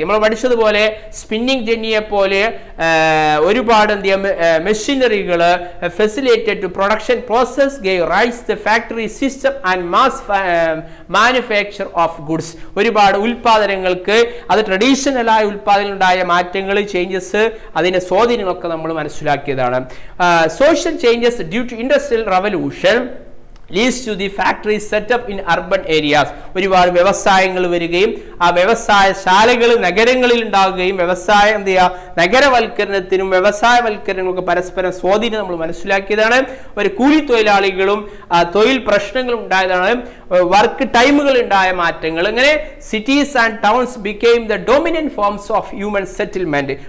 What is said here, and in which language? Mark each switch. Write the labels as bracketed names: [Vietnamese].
[Malayalam] നമ്മൾ പഠിച്ചതുപോലെ സ്പിന്നിങ് ജെന്നിയെ പോലെ ഒരുപാട് എന്ത് ചെയ്യാം മെഷീനറികൾ [English] Facilitate to production process gave rise the factory system and mass manufacture of goods. [Malayalam] ഒരുപാട് ഉൽപാദനങ്ങൾക്ക് അത് ട്രഡീഷണലായ ഉൽപാദനം ഉണ്ടായ മാറ്റങ്ങൾ ചേഞ്ചസ് അതിന്റെ സ്വാധീനങ്ങളൊക്കെ നമ്മൾ മനസ്സിലാക്കിയതാണ്. [English] Social changes due to industrial revolution leads to the factory set up in urban areas. [Malayalam] ഒരുപാട് വ്യവസായങ്ങൾ വരികയും ആ വ്യവസായശാലകൾ നഗരങ്ങളിൽ ഉണ്ടാകുകയും വ്യവസായം എന്ത് ചെയ്യുക നഗരവൽക്കരണത്തിനും വ്യവസായവൽക്കരണങ്ങൾക്ക് പരസ്പരം സ്വാധീനം നമ്മൾ മനസ്സിലാക്കിയതാണ്. ഒരു കൂലി തൊഴിലാളികളും തൊഴിൽ പ്രശ്നങ്ങളും ഉണ്ടായതാണ്. വർക്ക് ടൈമുകൾ ഉണ്ടായ മാറ്റങ്ങൾ. അങ്ങനെ [English] Cities and towns became the dominant forms of human settlement.